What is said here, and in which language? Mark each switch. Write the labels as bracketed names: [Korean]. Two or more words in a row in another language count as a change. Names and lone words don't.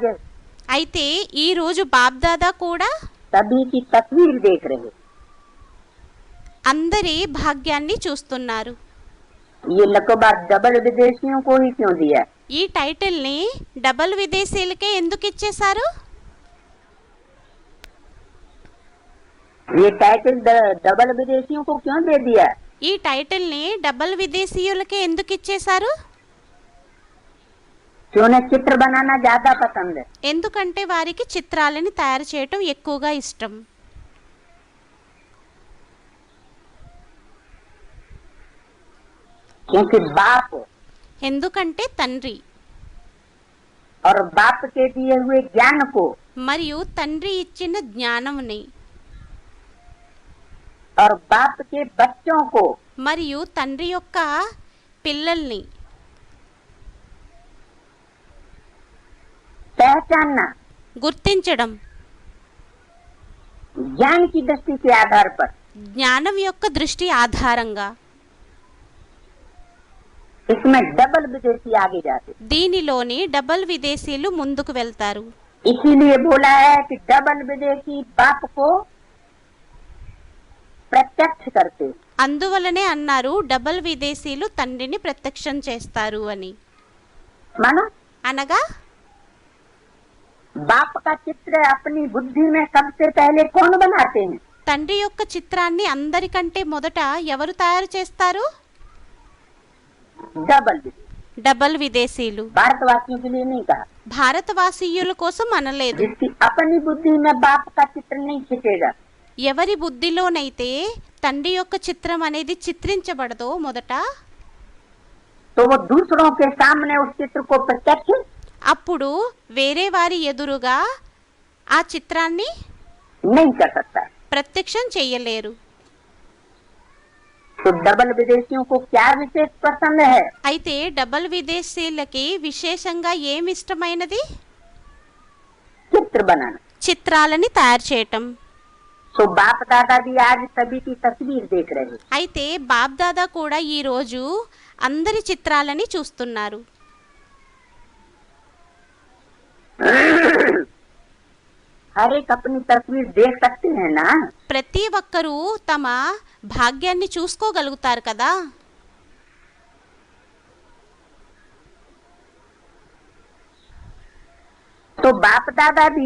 [Telugu] అయితే ఈ రోజు బాబ్దాదా కూడా [Hindi] सभी की तस्वीर देख रहे। [Telugu] అందరి భాగ్యాన్ని చూస్తున్నారు. [Hindi] ये लकबा डबल विदेशियों को ही क्यों दिया? [Telugu] ఈ టైటిల్ని డబల్ విదేశీలకే ఎందుకు ఇచ్చేశారు? [Hindi] ये टाइटल डबल विदेशियों को क्यों दे दिया? [Telugu] ఈ టైటిల్ని డబల్ విదేశీయులకే ఎందుకు ఇచ్చేశారు? [Hindi] कि उन्हें चित्र बनाना ज्यादा पसंद है। [Telugu] ఎందుకంటే వారికి చిత్రాలని తయారు చేయటం ఎక్కువగా ఇష్టం. [Hindi] क्योंकि बाप [Telugu] ఎందుకంటే తండ్రి [Hindi] और बाप के दिए हुए ज्ञान को [Telugu] మరియు తండ్రి ఇచ్చిన జ్ఞానముని [Hindi] और बाप के बच्चों को [Telugu] మరియు తండ్రి యొక్క పిల్లల్ని [Hindi] पहचानना [Telugu] గుర్తించడం [Hindi] ज्ञान की दृष्टि के आधार पर [Telugu] జ్ఞానం యొక్క దృష్టి ఆధారంగా [Hindi] इसमें डबल विदेशी आगे जाते, [Telugu] దీనిలోని డబల్ విదేశీయులు ముందుకు వెళ్తారు. [Hindi] इसीलिए बोला है कि डबल विदेशी बाप को प्रत्यक्ष करते, [Telugu] అందువలనే అన్నారు డబల్ విదేశీయులు తండ్రిని ప్రత్యక్షం చేస్తారు అని. [Hindi] मानो [Telugu] అనగా [Hindi] बाप का चित्र अपनी बुद्धि में सबसे पहले कौन बनाते हैं? [Telugu] తండ్రి యొక్క చిత్రాన్ని అందరికంటే మొదట ఎవరు తయారు చేస్తారు? [Hindi] डबल विदेशी। [Telugu] డబల్ విదేశీయులు. [Hindi] भारतवासियों के लिए नहीं कहा, [Telugu] భారతవాసీయుల కోసం అనలేదు. [Hindi] जिसकी अपनी बुद्धि में बाप का चित्र नहीं खींचेगा, [Telugu] ఎవరి బుద్ధిలోనైతే తండ్రి యొక్క చిత్రం అనేది చిత్రించబడదో మొదట, [Hindi] तो वो दूसरों के सामने उस चित्र को प्रत्यक्ष [Telugu] అప్పుడు వేరే వారి ఎదురుగా ఆ చిత్రాన్ని [Hindi] नहीं कर सकता। [Telugu] ప్రత్యక్షం చెయ్యలేరు. [Hindi] तो डबल विदेशियों को क्या विशेष पसंद है? [Telugu] అయితే డబల్ విదేశీయులకి విశేషంగా ఏమి ఇష్టమైనది? [Hindi] चित्र बनाना। [Telugu] చిత్రాలని తయారు చేయటం. [Hindi] तो बाप दादा भी आज सभी की तस्वीर देख रहे हैं। [Telugu] అయితే బాప్ దాదా కూడా ఈ రోజు అందరి చిత్రాలని చూస్తున్నారు. [Hindi] हर एक अपनी तस्वीर देख सकते हैं ना? [Telugu] ప్రతి ఒక్కరూ తమ భాగ్యాన్ని చూసుకోగలుగుతారు కదా. [Hindi] तो बाप दादा भी